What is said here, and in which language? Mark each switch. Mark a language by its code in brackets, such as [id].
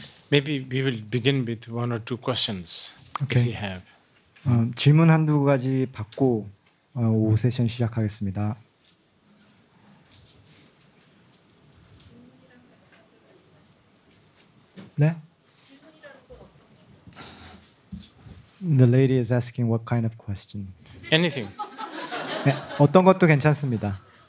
[en] Maybe we will begin with one or two questions if you have. [ko] 질문 한두 가지 받고 오후 세션 시작하겠습니다. 네? [en] The lady is asking what kind of question. Anything. [ko] 네, 어떤 것도 괜찮습니다.